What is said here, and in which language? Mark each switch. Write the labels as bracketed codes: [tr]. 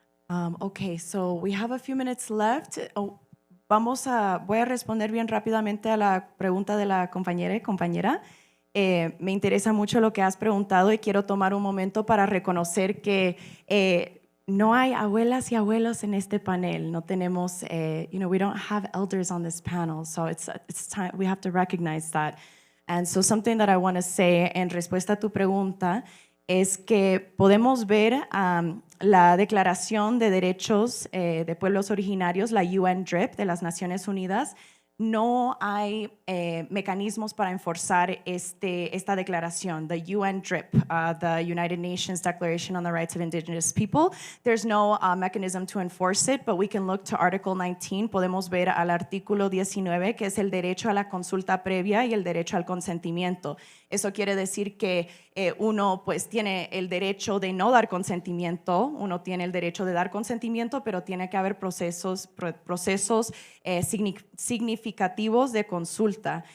[en] Okay, so we have a few minutes left. [es] Voy a responder bien rápidamente a la pregunta de la compañera. Me interesa mucho lo que has preguntado y quiero tomar un momento para reconocer que no hay abuelas y abuelos en este panel. No tenemos, [en] we don't have elders on this panel, so it's time, we have to recognize that. And so something that I want to say [es] en respuesta a tu pregunta es que podemos ver la Declaración de Derechos de Pueblos Originarios, la UNDRIP de las Naciones Unidas. No hay mecanismos para enforzar esta declaración, the UNDRIP, the United Nations Declaration on the Rights of Indigenous People. [en] There's no mechanism to enforce it, but we can look to Article 19. [es] Podemos ver al artículo 19, que es el derecho a la consulta previa y el derecho al consentimiento. Eso quiere decir que uno pues tiene el derecho de no dar consentimiento, uno tiene el derecho de dar consentimiento, pero tiene que haber procesos significativos de consulta.